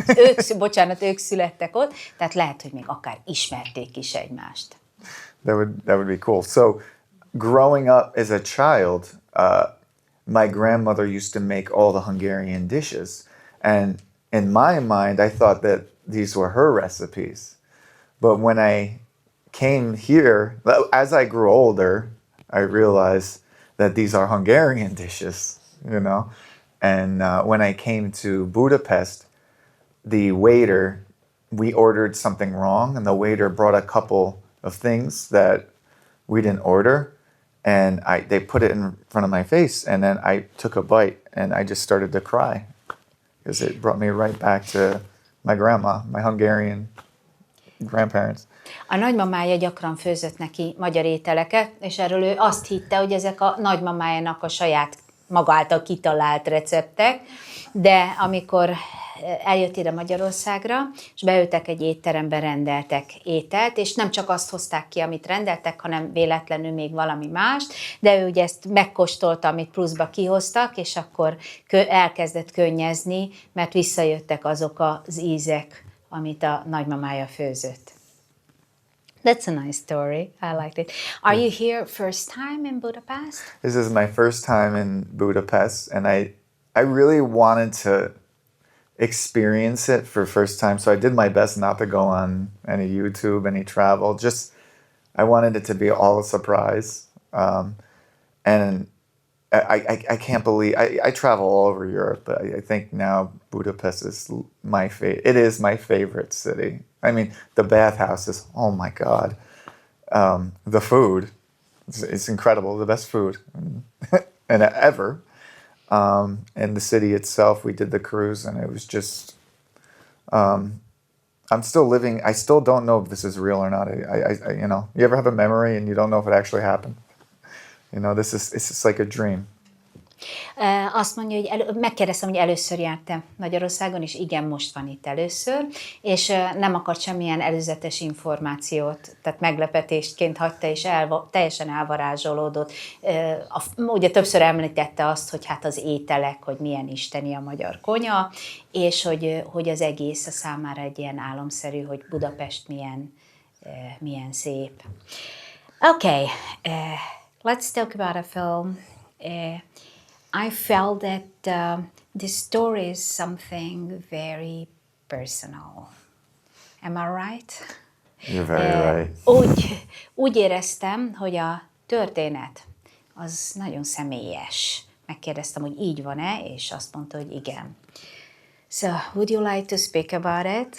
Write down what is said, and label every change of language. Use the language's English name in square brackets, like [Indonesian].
[Hungarian] Illetve ők születtek ott, tehát lehet, hogy még akár ismerték is egymást. [English] That would be cool. So growing up as a child, my grandmother used to make all the Hungarian dishes. And in my mind, I thought that these were her recipes. But when I came here, as I grew older, I realized that these are Hungarian dishes, you know? And when I came to Budapest, we ordered something wrong, and the waiter brought a couple of things that we didn't order, and they put it in front of my face, and then I took a bite, and I just started to cry, because it brought me right back to my grandma, my Hungarian grandparents. [Hungarian] A nagymamája gyakran főzött neki magyar ételeket, és erről ő azt hitte, hogy ezek a nagymamájának a saját maga által kitalált receptek, de amikor eljött ide Magyarországra, és beültek egy étterembe, rendeltek ételt, és nem csak azt hozták ki, amit rendeltek, hanem véletlenül még valami mást, de ő ugye ezt megkóstolta, amit pluszba kihoztak, és akkor elkezdett könnyezni, mert visszajöttek azok az ízek, amit a nagymamája főzött. [English] That's a nice story. I liked it. Are you here first time in Budapest? This is my first time in Budapest, and I really wanted to experience it for first time, so I did my best not to go on any YouTube, any travel. Just I wanted it to be all a surprise. And I can't believe I travel all over Europe, but I think now Budapest is my favorite. It is my favorite city. I mean, the bathhouses, oh my God. The food, it's incredible, the best food and ever. And the city itself, we did the cruise, and it was just, I still don't know if this is real or not. I you know, you ever have a memory and you don't know if it actually happened? You know, it's just like a dream. [Hungarian] Azt mondja, hogy megkérdeztem, hogy először jártam Magyarországon, és igen, most van itt először, és nem akart semmilyen előzetes információt, tehát meglepetésként hagyta, és teljesen elvarázsolódott. Ugye többször említette azt, hogy hát az ételek, hogy milyen isteni a magyar konya, és hogy az egész a számára egy ilyen álomszerű, hogy Budapest milyen szép. [English] Okay, let's talk about a film. I felt that this story is something very personal. Am I right? You're very right. [Hungarian] Úgy éreztem, hogy a történet az nagyon személyes. Megkérdeztem, hogy így van-e, és azt mondta, hogy igen. [English] So, would you like to speak about it?